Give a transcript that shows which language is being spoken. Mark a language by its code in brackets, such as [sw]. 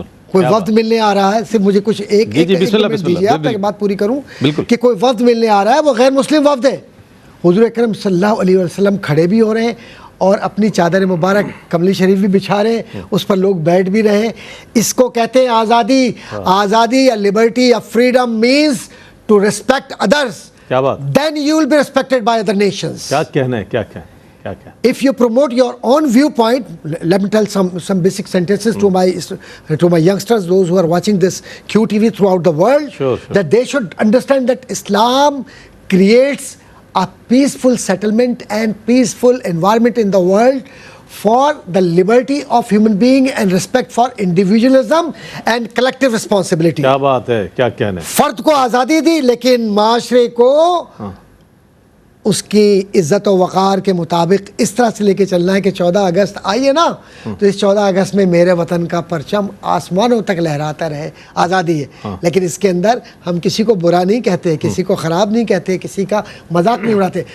[ur] کوئی وفد ملنے آ رہا ہے, صرف مجھے کچھ ایک دیجیے آپ تک بات پوری کروں, کہ کوئی وفد ملنے آ رہا ہے وہ غیر مسلم وفد ہے, حضور اکرم صلی اللہ علیہ وسلم کھڑے بھی ہو رہے ہیں اور اپنی چادر مبارک کملی شریف بھی بچھا رہے ہیں, اس پر لوگ بیٹھ بھی رہے ہیں. اس کو کہتے ہیں آزادی. آزادی یا [en] Liberty یا freedom means to respect others, then you will be respected by other nations. [ur] کیا کہنا ہے, کیا [en] if you promote your own viewpoint, let me tell some basic sentences to my youngsters, those who are watching this QTV throughout the world, that they should understand that Islam creates a peaceful settlement and peaceful environment in the world for the liberty of human being and respect for individualism and collective responsibility. [ur] کیا بات ہے, کیا کہنا ہے. فرد کو آزادی دی لیکن معاشرے کو اس کی عزت و وقار کے مطابق اس طرح سے لے کے چلنا ہے کہ 14 اگست آئیے نا تو اس 14 اگست میں میرے وطن کا پرچم آسمانوں تک لہراتا رہے. آزادی ہے, لیکن اس کے اندر ہم کسی کو برا نہیں کہتے, کسی کو خراب نہیں کہتے, کسی کا مذاق نہیں اڑاتے.